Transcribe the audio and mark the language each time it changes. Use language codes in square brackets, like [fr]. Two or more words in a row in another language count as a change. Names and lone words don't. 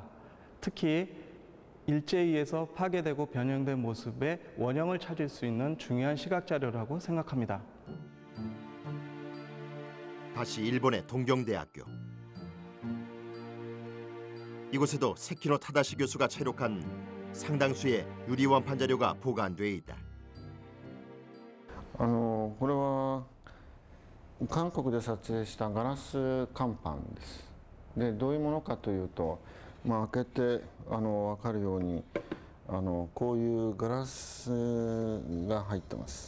[ko] 특히 일제에 의해서 파괴되고 변형된 모습의 원형을 찾을 수 있는 중요한 시각 자료라고 생각합니다. 다시 일본의 동경대학교. 이곳에도 세키노 타다시 교수가 채록한 상당수의 유리 원판 자료가 보관돼 있다. [ja] これは韓国で撮影したガラス乾板です。でどういうものかというと、開けて分かるようにこういうガラスが入ってます。